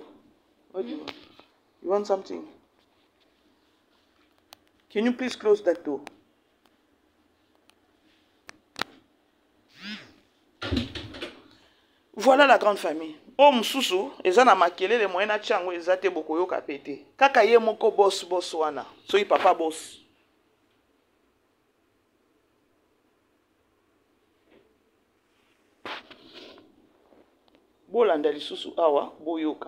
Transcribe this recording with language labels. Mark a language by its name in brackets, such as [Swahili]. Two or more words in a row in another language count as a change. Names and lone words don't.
[English] What do you want? You want something? Can you please close that door? [French] Voilà la grande famille. [Lingala] Oh msusu, eza na makelele moyena chango eza te boko yoka pete. Kaka ye moko boss wana. So papa boss. Bolanda lisusu awa boyoka.